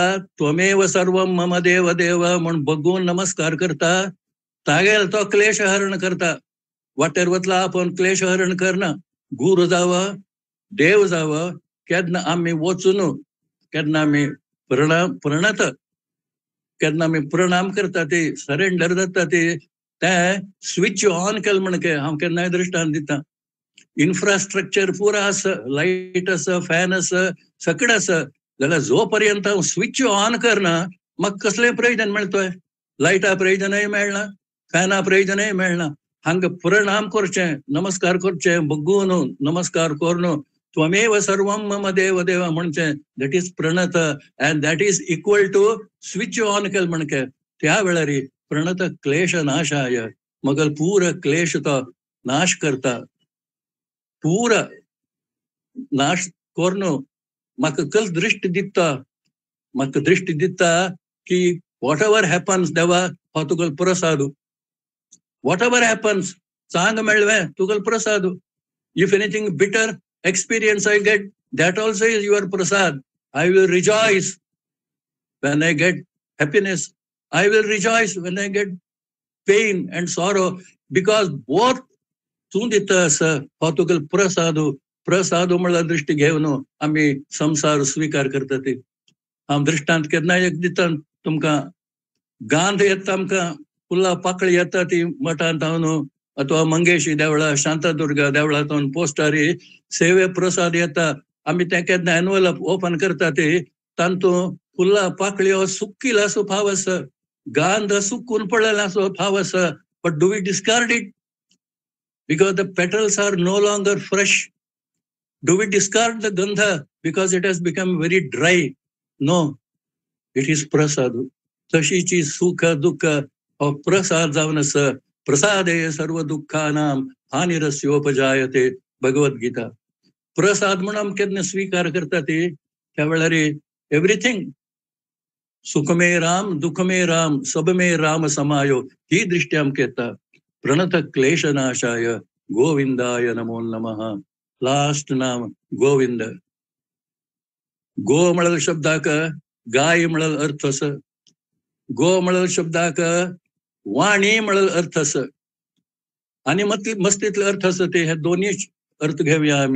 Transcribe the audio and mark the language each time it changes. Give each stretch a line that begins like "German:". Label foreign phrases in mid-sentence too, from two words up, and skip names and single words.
Sanskrit: त्वमेव सर्वं मम देव देव
Konkani: म्हण बघून नमस्कार करता, तागेल तो क्लेश हरण करता. वाटेर वतला आपण क्लेश हरण करना. गुरु जावं, देव जावं, केन्ना आमी वचून, केन्ना आमी प्रणत, केन्ना आमी प्रणाम करता, ते सरेंडर जाता, ते
English: switch on
Konkani: केलें म्हणके. हांव केन्नाय दृश्टांत दिता. इन्फ्रास्ट्रक्चर पुरा आसा, लाईट आसा, फॅन आसा, सगळं आसा, जाल्यार जो पर्यंत हांव
English: switch on
Konkani: करना म्हाका कसलें प्रयोजन मेळटोय? लायटा प्रयोजनय मेळना, फॅना प्रयोजनय मेळना. हांगा प्रणाम करचें, नमस्कार करचें, बघून नमस्कार करून
Sanskrit: त्वमेव सर्वं मम देव देव
Konkani: म्हणचें,
English: that is
Konkani: प्रणत,
English: and that is equal to switch on
Konkani: केलें म्हणके. त्या वेळार
Sanskrit: प्रणत क्लेश नाशाय,
Konkani: मगल पूर क्लेश तो नाश करता, पूर नाश करून म्हाका कल दृश्टी दिता, म्हाका दृश्टी दिता की
English: what ever happens
Konkani: देवा हो तुगेलो प्रसाद.
English: what ever happens
Konkani: चांग मेळ्ळें तुगेलो प्रसाद.
English: if anything bitter experience I get, that also is your prasad. I will rejoice when I get happiness. I will rejoice when I get pain and sorrow, because both
Konkani: तू दिता आसा हो तुगेलो प्रसाद. प्रसाद म्हणल्यार दृश्टी घेवन आमी संसार स्विकार करता ती. हांव दृश्टांत केन्नाय एक दिता तुमकां. गांध येता आमकां, फुलां पाकळी येता ती मठांत हांव अथवा मंगेशी देवळा, शांतादुर्गा देवळांतून पोस्टारी सेवे प्रसाद येता. आमी तें केन्ना
English: envelope open
Konkani: करता ती, तातूंत फुलां पाकळ्यो सुकिल्यो आसूं फाव आसा, गांध सुकून पडलेलो आसूं फाव आसा,
English: but do we discard it because the petals are no longer fresh? Do we discard the gandha because it has become very dry? No, it is prasad.
Konkani: तशीची सुख दुःख हो प्रसाद जावन आसा.
Sanskrit: प्रसादे सर्व दुःखानां हानिरस्योपजायते, भगवद्गीता.
Konkani: प्रसाद म्हणून आमी केन्ना स्वीकार करता ती, त्या वेळार एवरीथिंग
Hindi: सुख मे राम, दुःख मे राम, सब मे राम समायो,
Konkani: ही दृष्टी आमकां येता.
Sanskrit: प्रणत क्लेश नाशाय गोविंदाय नमो नमः.
Konkani: लास्ट नाम गोविंद. गो म्हणल शब्दाक गाय म्हणल अर्थ आसा. गो म्हणल शब्दाक वाणी म्हणल अर्थ आसा. आणि मस्तीतले अर्थ आसा ते हे दोन्ही अर्थ घेवया आमी.